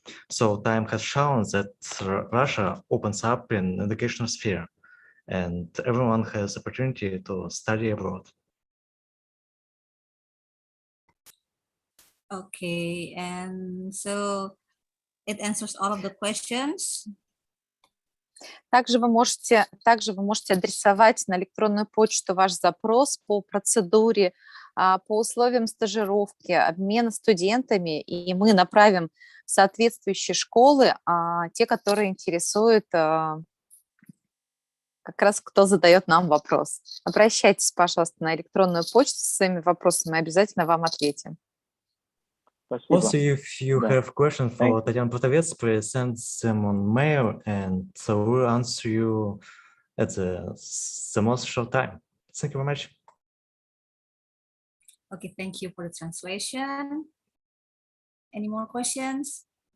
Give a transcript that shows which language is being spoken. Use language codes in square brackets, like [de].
[en] So time has shown that Russia opens up in educational sphere and everyone has opportunity to study abroad. Okay, and so it answers all of the questions. [ru] Также вы можете адресовать на электронную почту ваш запрос по процедуре, по условиям стажировки, обмена студентами, и мы направим в соответствующие школы, те, которые интересуют как раз кто задает нам вопрос. Обращайтесь, пожалуйста, на электронную почту со своими вопросами, мы обязательно вам ответим. [en] Also, if you have questions for Tatiana Protовец, please send them on mail, and so we'll answer you at the most short time. Thank you very much. Okay, thank you for the translation. Any more questions?